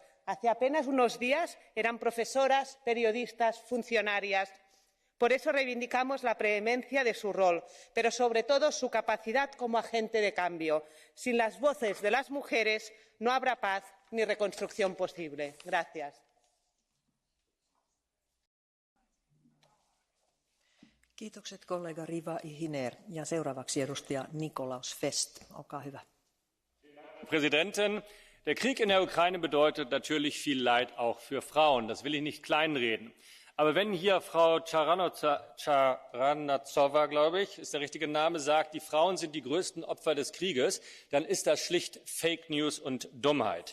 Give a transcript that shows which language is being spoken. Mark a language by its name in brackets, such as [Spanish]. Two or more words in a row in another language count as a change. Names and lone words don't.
[Spanish] Hace apenas unos días eran profesoras, periodistas, funcionarias. Por eso reivindicamos la preeminencia de su rol, pero sobre todo su capacidad como agente de cambio. Sin las voces de las mujeres no habrá paz ni reconstrucción posible. Gracias. [Finnish] Kiitokset kollega Riva-Ihiner. Ja seuraavaksi edustaja Nikolaus Fest. Olkaa hyvä. [German] Präsidentin! Der Krieg in der Ukraine bedeutet natürlich viel Leid auch für Frauen. Das will ich nicht kleinreden. Aber wenn hier Frau Charanazova, glaube ich, ist der richtige Name, sagt, die Frauen sind die größten Opfer des Krieges, dann ist das schlicht [English] Fake News [German] und Dummheit.